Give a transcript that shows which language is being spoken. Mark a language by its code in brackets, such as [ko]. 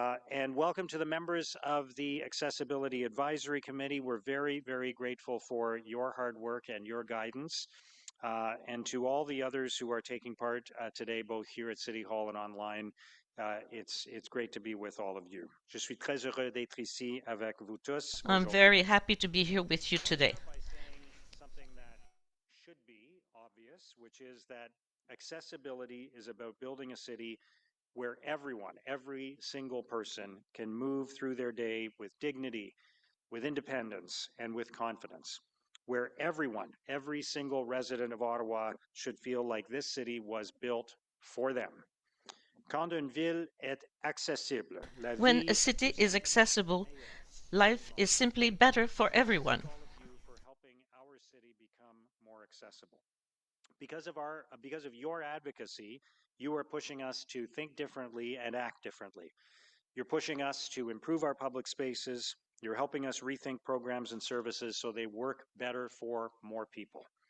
[en] And welcome to the members of the Accessibility Advisory Committee. We're very, very grateful for your hard work and your guidance. And to all the others who are taking part today, both here at City Hall and online, it's great to be with all of you. [fr] Je suis très heureux d'être ici avec vous tous. [en] I'm very happy to be here with you today. By saying something that should be obvious, which is that accessibility is about building a city where everyone, every single person, can move through their day with dignity, with independence, and with confidence. Where everyone, every single resident of Ottawa should feel like this city was built for them. [fr] Quand une ville est accessible, la [en] When [fr] vie [en] a city is accessible, life is simply better for everyone. all of you for helping our city become more accessible. Because of your advocacy, you are pushing us to think differently and act differently. You're pushing us to improve our public spaces. You're helping us rethink programs and services so they work better for more people.